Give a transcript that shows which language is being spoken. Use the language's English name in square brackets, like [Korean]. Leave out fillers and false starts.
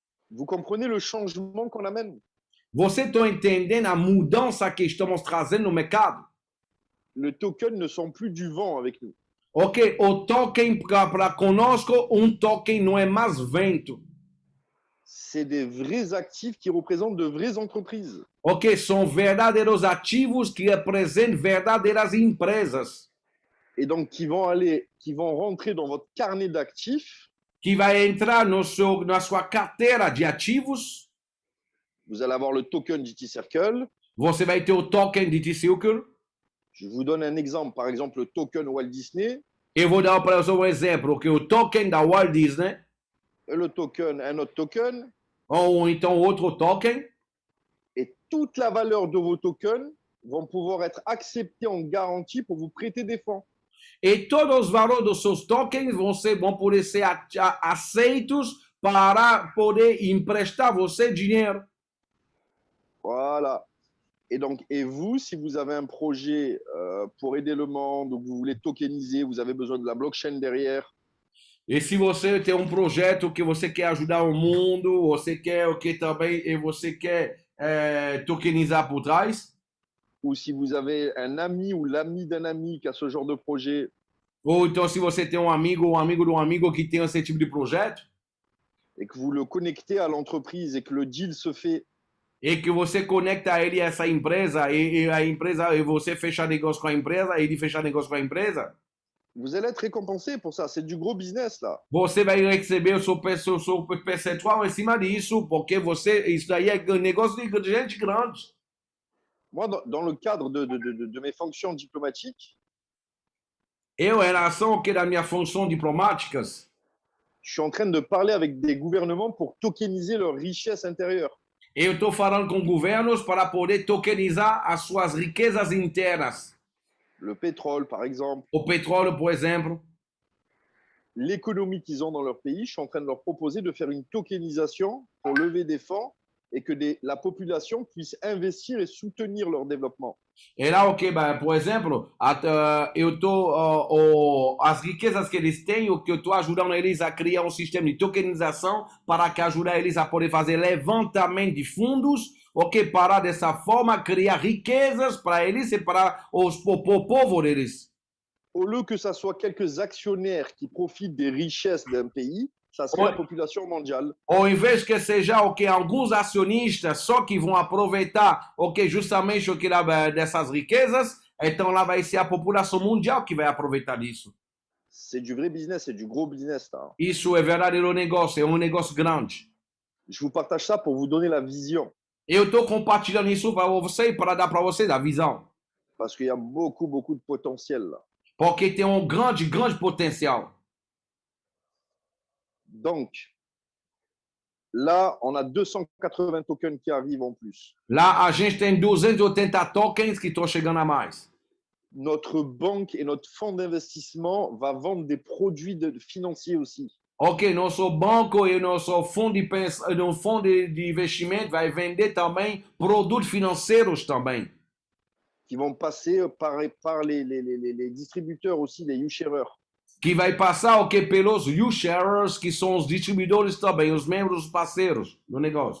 [French] Vous comprenez le changement qu'on amène? [Portuguese] Você está entendendo a mudança que estamos trazendo no mercado? [French] Le token ne sont plus du vent avec nous. [Portuguese] O token para conosco, token não é mais vento. [French] C'est des vrais actifs qui représentent de vraies entreprises. [Portuguese] São verdadeiros ativos que representam verdadeiras empresas. [French] Et donc, qui vont rentrer dans votre carnet d'actifs. [Portuguese] Que vai entrar na sua carteira de ativos. [French] Vous allez avoir le token GT Circle. [Portuguese] Você vai ter o token GT Circle. [French] Je vous donne un exemple, par exemple le token Walt Disney. [Portuguese] Eu vou dar para você um exemplo, o token da Walt Disney. [French] Le token, un autre token. [Portuguese] Ou então outro token. [French] Et toute la valeur de vos tokens vont pouvoir être acceptés en garantie pour vous prêter des fonds. [Portuguese] E todos os valores dos seus tokens vão poder ser aceitos para poder emprestar você dinheiro. [French] Voilà. Et donc, et vous, si vous avez un projet pour aider le monde, ou vous voulez tokeniser, vous avez besoin de la blockchain derrière, [Portuguese] E se você tem um projeto que você quer ajudar o mundo, você quer o que também e você quer tokenizar por trás, [French] ou si vous avez un ami ou l'ami d'un ami qui a ce genre de projet, [Portuguese] ou então se você tem um amigo ou um amigo de um amigo que tem esse tipo de projeto, [French] et que vous le connectez à l'entreprise et que le deal se fait, [Portuguese] e que você conecta ele a essa empresa e a empresa e você fecha negócio com a empresa, ele fecha negócio com a empresa, [French] vous allez être récompensé pour ça. C'est du gros business là. [Portuguese] você vai receber o seu percentual em cima disso, porque você isso daí é negócio de gente grande. [French] Moi, dans le cadre de mes fonctions diplomatiques, [Portuguese] Eu, em relação ao que das minhas funções diplomáticas, [French] je suis en train de parler avec des gouvernements pour tokeniser leur richesse intérieure. [Portuguese] eu estou falando com governos para poder tokenizar as suas riquezas internas. [French] Le pétrole, par exemple, [Portuguese] O petróleo, por exemplo, [French] l'économie qu'ils ont dans leur pays, je suis en train de leur proposer de faire une tokenisation pour lever des fonds et que la population puisse investir et soutenir leur développement. [Portuguese] e lá o que, por exemplo, eu as riquezas que eles têm, o que eu estou ajudando eles a criar um sistema de tokenização para que ajudar eles a poder fazer levantamento de fundos, o que para dessa forma criar riquezas para eles e para o povo deles. [French] Au lieu que ça soit quelques actionnaires qui profitent des richesses d'un pays, ça serait la population mondiale. [Portuguese] Ou em vez que seja o que alguns acionistas só que vão aproveitar o que justamente o que dessas riquezas, então lá vai ser a população mundial que vai aproveitar disso. [French] C'est du vrai business, c'est du gros business là. [Portuguese] Isso é verdadeiro negócio, é um negócio grande. [French] Je vous partage ça pour vous donner la vision. [Portuguese] Eu estou compartilhando isso para você para dar para vocês a visão. [French] Parce qu'il y a beaucoup de potentiel là. [Portuguese] Porque tem um grande potencial. [French] Donc, là, on a 280 tokens qui arrivent en plus. [Portuguese] Lá a gente tem 280 tokens que estão chegando a mais. [French] Notre banque et notre fonds d'investissement va vendre des produits financiers aussi. [Portuguese] Ok, nosso banco e nosso fundo de investimento vai vender também produtos financeiros também. [French] Qui vont passer par les distributeurs aussi, les U-sharers. [Portuguese] Que vai passar o que pelos U-sharers, que são os distribuidores também, os membros parceiros do negócio.